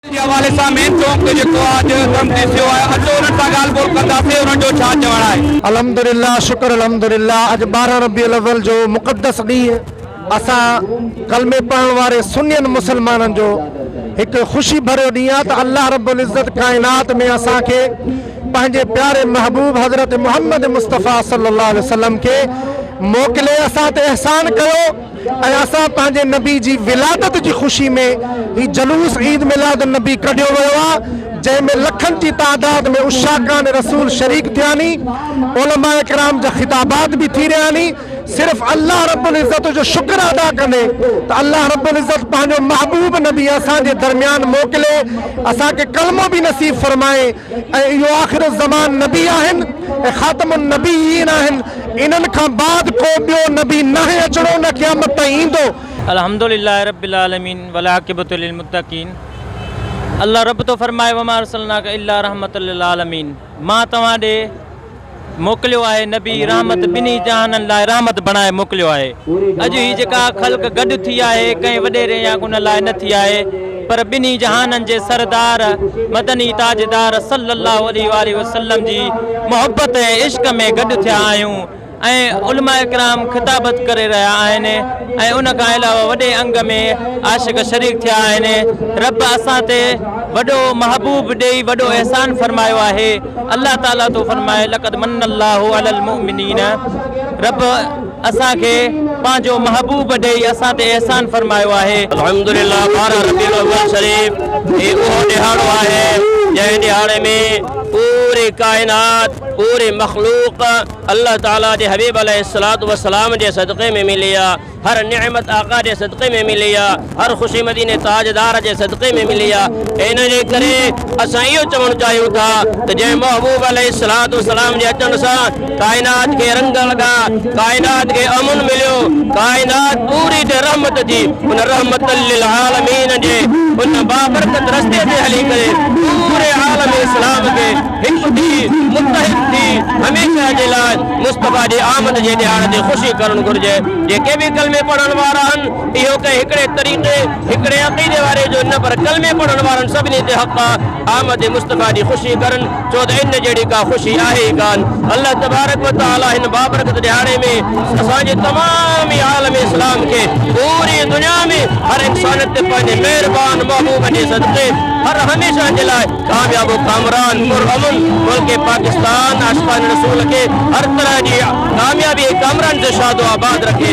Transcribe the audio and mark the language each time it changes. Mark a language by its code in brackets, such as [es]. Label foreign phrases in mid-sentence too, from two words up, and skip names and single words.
[sd] जे हवाले सां मेन चौक ते जेको अॼु कमु थियो आहे अचो उन्हनि सां ॻाल्हि ॿोल कंदासीं उन्हनि जो छा चवणु आहे। अल्हम्दुलिल्लाह शुक्र अल्हम्दुलिल्लाह अॼु 12 रबीउल अव्वल जो मुक़द्दस ॾींहुं असां कलमे पढ़ण वारे सुन्नियन मुसलमाननि जो हिकु ख़ुशी भरियो ॾींहुं आहे त अल्लाह रब्बुल इज़्ज़त काइनात में असांखे पंहिंजे प्यारे महबूब हज़रत मुहम्मद मुस्तफ़ा [ar] صلى الله عليه وسلم [sd] खे मोकिले असां ते एहसान कयो ऐं असां पंहिंजे नबी जी विलादत जी ख़ुशी में ही जलूस ईद मिलाद नबी कढियो वियो आहे जंहिंमें लखनि जी तादाद में उशाकान रसूल शरीक थिया नी, उलमा इकराम जा ख़िताबात भी थी रहिया नी। सिर्फ़ अल्लाह रब्बुल इज़्ज़त जो शुक्र अदा कने त अल्लाह रब्बुल इज़्ज़त पंहिंजो महबूब नबी असांजे दरमियान मोकिले असांखे कलमो भी नसीब फरमाए ऐं इहो आख़िर ज़मान नबी आहिनि ऐं ख़ातमुन नबीयीन आहिनि। इन्हनि खां बाद को ॿियो नबी नाहे अचणो न क़यामत ताईं ईंदो। [ar] الحمد لله رب العالمين والعاقبة للمتقين. [sd] अल्लाह रब तो फरमाए [ar] وما أرسلناك إلا رحمة للعالمين. [sd] मां तव्हां ॾे मोकिलियो आहे नबी रहमत ॿिन्ही जहाननि लाइ रहमत बणाए मोकिलियो आहे। अॼु ही जेका ख़ल्क़ गॾु थी आहे कंहिं वॾेरे या कुन लाइ न थी आहे पर ॿिन्ही जहाननि जे सरदार मदनी ताजदार [ar] صلى الله عليه وسلم [sd] जी मोहब्बत ऐं इश्क में गॾु थिया आहियूं ऐं उलमा इकराम ख़िताबत करे रहिया आहिनि ऐं उन खां अलावा वॾे अंग में आशिक शरीक थिया आहिनि। रब असां ते वॾो महबूब ॾेई वॾो एहसान फरमायो आहे। अल्लाह ताला तो फरमाए [ar] لقد من الله على المؤمنين. [sd] रब असांखे पंहिंजो महबूब ॾेई असां ते एहसान फरमायो आहे। अल्हम्दुलिल्लाह 12 रबीउल अव्वल शरीफ ये उहो ॾिहाड़ो आहे जंहिं ॾिहाड़े में पूरी कायनात पूरी मखलूक अल्लाह ताला जे हबीब [ar] عليه الصلاة والسلام [sd] जे सदक़े में मिली आहे। हर नेमत आका जे सदक़े में मिली आहे, हर ख़ुशी मदीने ताजदार जे सदक़े में मिली आहे। इन जे करे असां इहो चवणु चाहियूं था त जंहिं महबूब [ar] عليه الصلاة والسلام [sd] जे अचण सां कायनात खे रंग लॻा, कायनात खे अमन मिलियो, कायनात पूरी ते रहमत थी। उन [ar] رحمة للعالمين [sd] जे उन बाबरकत रस्ते ते हली करे पूरे आलम इस्लाम खे हिकु थी मुत्तहिद थी हमेशह जे लाइ मुस्तफ़ा जी आमद जे ॾियार ते ख़ुशी करणु घुरिजे। जेके बि कलमे पढ़ण वारा आहिनि इहो कंहिं हिकिड़े तरीक़े हिकिड़े अक़ीदे वारे जो न पर कलमे पढ़ण वारनि सभिनी ते हक़ आहे आमद मुस्तफ़ा जी ख़ुशी करनि, छो त इन जहिड़ी का ख़ुशी आहे ई कान। [ar] الله تبارك وتعالى [sd] हिन बाबरकत ॾियारे में असांजे तमाम आलम इस्लाम खे पूरी दुनिया में हर इंसान ते पंहिंजे महिरबान महबूब जे सदक़े हर हमेशह जे लाइ कामयाब कामरान पुरअमन मुल्क पाकिस्तान आशिक़ान रसूल के हर तरह जी कामयाबी कामरान से शादो आबाद रखे।